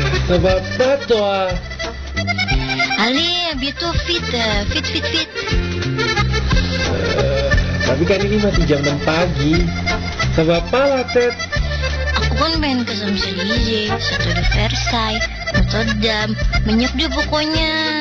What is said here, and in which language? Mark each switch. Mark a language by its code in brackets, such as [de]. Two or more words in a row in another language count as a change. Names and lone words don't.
[fr] Ça va pas toi? Allez, bientôt fit. [id] Tapi kan ini masih jam 6 pagi. [fr] Ça va pas la tête? [id] Aku kan pengen ke Champs-Élysées, Chateau de Versailles, Notre Dame, banyak deh pokoknya.